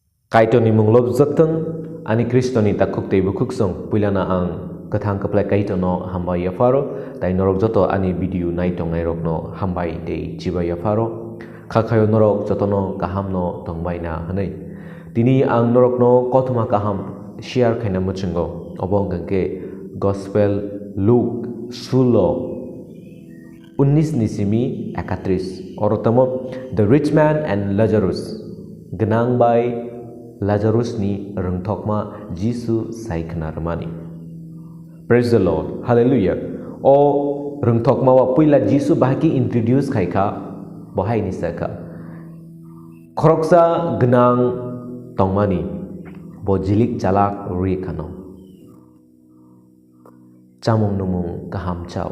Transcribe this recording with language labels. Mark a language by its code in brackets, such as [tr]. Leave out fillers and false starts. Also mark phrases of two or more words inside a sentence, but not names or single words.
[trp] Kaitoni munglop zateng ani Kristoni takuk tei bukuk song puilana ang kathang kaplai kaitono hambai yafaro tai norok joto ani video nai tongnai rokno hambai tei chiba yafaro khakhayo norok jotono kahamno tongbai na hanai tini ang norokno kothuma kaham share khaina muchungo obong gangke gospel Luke 19 nisimi 31 orotamo [en] the rich man and Lazarus [trp] genang bai Lazarus ni rengthokma Jisu saikna ramani. [en] Praise the Lord. Hallelujah. [trp] O rengthokma wa puila Jisu bahaki introduce khaika bahai ni saka. Khoroksa genang tongmani bo jilik jalak ri khano. Chamung numung kaham chao.